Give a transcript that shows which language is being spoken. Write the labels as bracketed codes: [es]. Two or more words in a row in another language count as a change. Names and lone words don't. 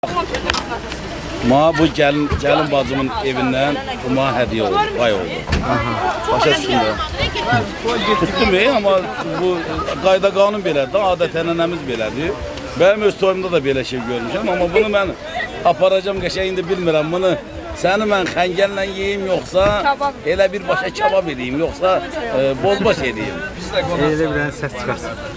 [tr] Ma bu gelin bacımın evinden buna hediye oldu, pay oldu. [az] Başa düştüm. Tuttum ama bu qayda qanun belədir, adət-ənənəmiz belədir. Benim öz toyumda da belə şey görmüşəm, ama bunu mən aparacağım qəşəng indi bilmirəm. Bunu səni mən xəngəllə yeyeyim yoxsa elə bir başa kebab edeyim yoxsa bozbaş edeyim. Elə bir səs çıxarsın.